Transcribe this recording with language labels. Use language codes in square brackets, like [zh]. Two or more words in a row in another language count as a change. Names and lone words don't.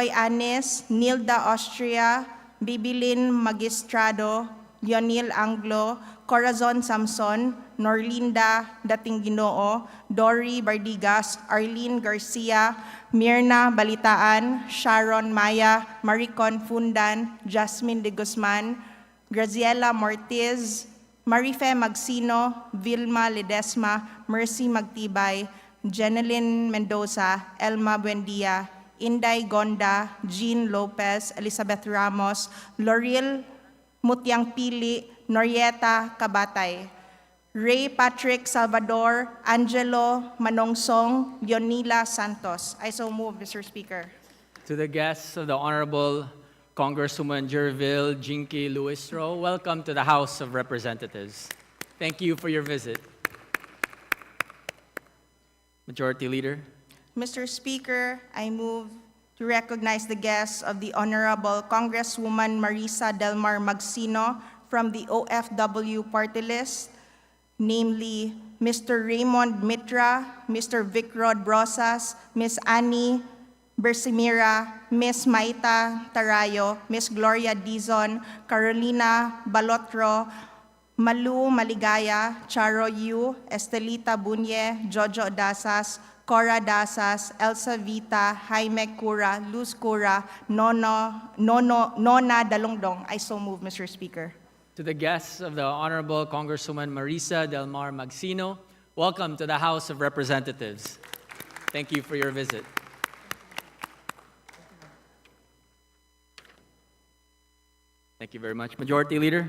[en] Anes, Nilda Austria, Bibilin Magistrado, Leonil Anglo, Corazon Samson, Norlinda Datingginoo, Dory Bardigas, Arlene Garcia, Mirna Balitaan, Sharon Maya, Maricon Fundan, Jasmine de Guzman, Graziela Mortiz, Marife Magsino, Vilma Ledesma, Mercy Magtibay, Jeneline Mendoza, Elma Buendia, Inday Gonda, Jean Lopez, Elizabeth Ramos, Loril Mutyang Pili, Norieta Kabatay, Ray Patrick Salvador, Angelo Manongsong, Leonila Santos. I so move, Mr. Speaker. To the guests of the Honorable Congresswoman Jerville Jinky Luistro, welcome to the House of Representatives. Thank you for your visit. Majority Leader. Mr. Speaker, I move to recognize the guests of the Honorable Congresswoman Marisa Delmar Magsino from the OFW party list, namely Mr. Raymond Mitra, Mr. Vicrod Brosas, Ms. Annie Bersimira, Ms. Maita Tarayo, Ms. Gloria Dizon, Carolina Balotro, Malu Maligaya, Charo Yu, Estelita Bunye, Jojo Dasas, Cora Dasas, Elsa Vita, Jaime Cura, Luz Cura, Nona Dalongdong. I so move, Mr. Speaker. To the guests of the Honorable Congresswoman Marisa Delmar Magsino, welcome to the House of Representatives. Thank you for your visit. Thank you very much. Majority Leader.